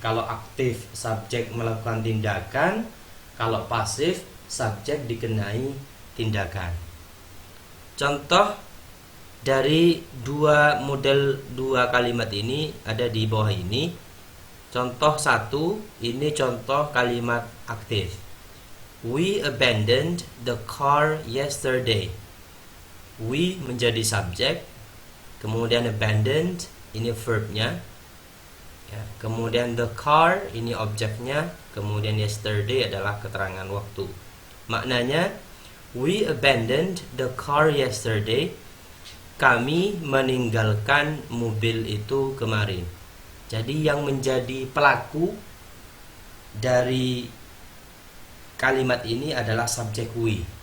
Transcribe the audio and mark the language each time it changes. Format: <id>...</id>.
<id>Kalau aktif subjek melakukan tindakan, kalau pasif subjek dikenai tindakan. Contoh dari dua kalimat ini ada di bawah ini. Contoh satu, ini contoh kalimat aktif.</id> <en>We abandoned the car yesterday.</en> <id>We menjadi subjek, kemudian abandoned ini verbnya, ya, kemudian the car ini objeknya, kemudian yesterday adalah keterangan waktu.</id> <en>Maknanya, we abandoned the car yesterday.</en> <id>Kami meninggalkan mobil itu kemarin. Jadi yang menjadi pelaku dari kalimat ini adalah subjek we.</id>